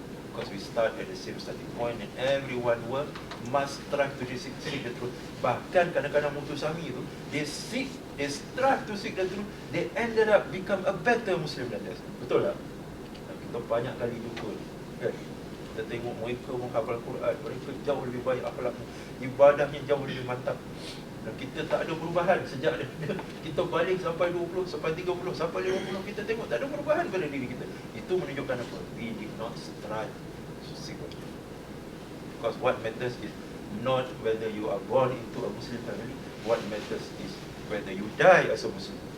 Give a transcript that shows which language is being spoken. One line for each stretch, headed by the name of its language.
English: Because we start at the same starting point and everyone must strive to seek the truth.
Malay: Bahkan kadang-kadang mutusami itu,
English: they strive to seek the truth, they ended up become a better Muslim than us.
Malay: Betul tak? Kita banyak kali jumpa kan? Kita tengok mereka menghafal Quran, mereka jauh lebih baik akhlaknya, ibadahnya jauh lebih mantap. Dan kita tak ada perubahan sejak kita balik sampai 20, sampai 30, sampai 50, kita tengok tak ada perubahan pada diri kita. Itu menunjukkan apa?
English: We did not strive to seek the truth. Because what matters is not whether you are born into a Muslim family, what matters is whether you die as a Muslim.